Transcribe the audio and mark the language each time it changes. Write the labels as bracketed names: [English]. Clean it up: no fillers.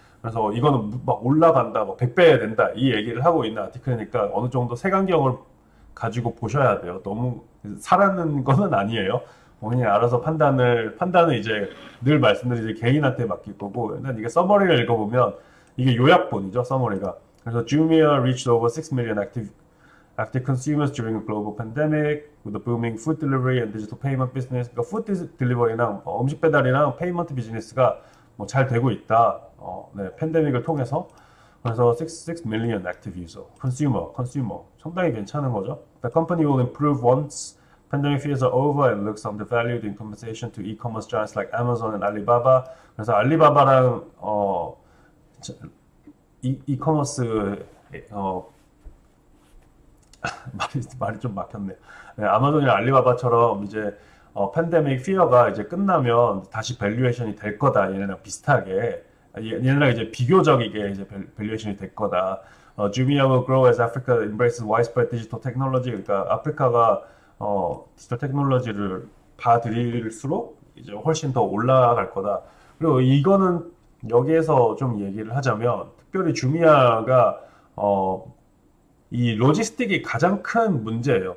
[Korean] 그래서 이거는 막 올라간다, 막 100배 된다 이 얘기를 하고 있는 아티클이니까 어느 정도 색안경을 가지고 보셔야 돼요. 너무 사라는 거는 아니에요. 본인이 알아서 판단을 이제 늘 말씀드리지 개인한테 맡길 거고, 일단 이게 서머리를 읽어보면, 이게 요약본이죠, 서머리가. [English] 그래서 Jumia reached over 6 million active consumers during a global pandemic with a booming food delivery and digital payment business. [Korean] 그러니까 food delivery랑 음식 배달이랑 페이먼트 비즈니스가 뭐 잘 되고 있다. 네, 팬데믹을 통해서. [English] 그래서 6 million active user, consumer. [Korean] 상당히 괜찮은 거죠. [English] The company will improve once pandemic fears are over and looks undervalued in compensation to e-commerce giants like Amazon and Alibaba. [Korean] 그래서 알리바바랑 이커머스 어, 말이 좀 막혔네요. 네, 아마존이나 알리바바처럼 이제 팬데믹 피어가 이제 끝나면 다시 밸류에이션이 될 거다. 얘네랑 비슷하게 얘네랑 이제 비교적이게 이제 밸류에이션이 될 거다. [English] Jumia will grow as Africa embraces widespread digital technology. [Korean] 그러니까 아프리카가 디지털 테크놀로지를 봐들일수록 이제 훨씬 더 올라갈 거다. 그리고 이거는 여기에서 좀 얘기를 하자면 특별히 주미아가 이 로지스틱이 가장 큰 문제예요.